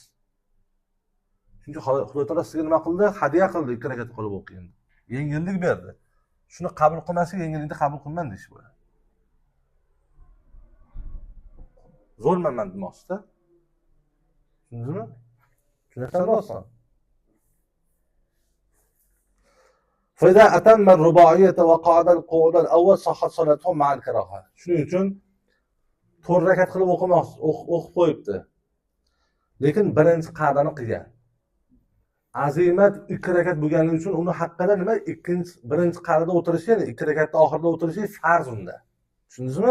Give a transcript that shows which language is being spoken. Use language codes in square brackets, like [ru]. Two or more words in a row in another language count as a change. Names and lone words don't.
[uz] Chunki Xudo taolo sizga nima qildi? Hadiya qildi, 2 rakat qilib o'qing. Yengillik berdi. Shuni qabul qilmasa, yengillikni qabul qilman deyish bo'ladi. Zo'rman demoqchida. Tushundingizmi? Tushunasizmi oson? [ar] فإذا أتم الرباعية وقعد القعود الأول صحت صلاته مع الكراهة. [uz] Shuning uchun 4 rakat qilib o'qib qo'yibdi. Lekin birinchi qa'dani qilgan. Azimat 2 rakat bo'lganligi uchun uni haqqida nima? Birinchi qa'dada o'tirishi, ya'ni 2 rakatda oxirida o'tirishi farz unda. Tushundingizmi?